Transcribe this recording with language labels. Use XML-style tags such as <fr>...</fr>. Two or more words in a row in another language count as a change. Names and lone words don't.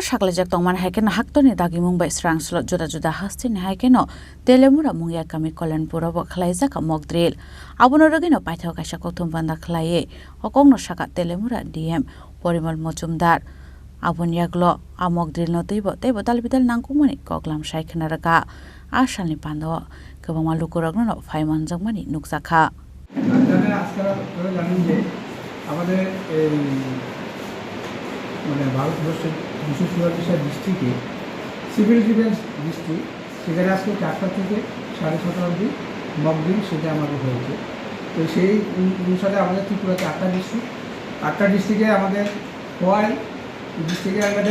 <trp>saklajak tongman haikeno haktoni dagi mungbai srang slot juda juda hastini haikeno telemura mungia kami Kalanpur bo khlaisa ka</trp> <en>mok drill</en> <trp>abono rogino paithago kaisakuk thumpanda khlaiye okongno saka telemura dm Porimal Mojumdar Abun yaglo amok drill no teibo talbital nangkumani koklam saikhnaraka asalni pando kebama lukuragno no phaiman jangmani nuksakha</trp> <bn>জানেন আজকাল আপনারা জানেন যে আমাদের এই মানে ভারতবর্ষের 244 ডিস্ট্রিক্টে</bn> <en>civil defence district</en> <bn>সেখানে আজকে 4টা থেকে 6:30 অবধি</bn> <en>mock drill</en> <bn>সেটা আমাদের হয়েছে তো সেই অনুসারে আমাদের ত্রিপুরাতে 8টা ডিস্ট্রিক্টে আমাদের হয় ডিস্ট্রিক্টের আন্ডারে</bn>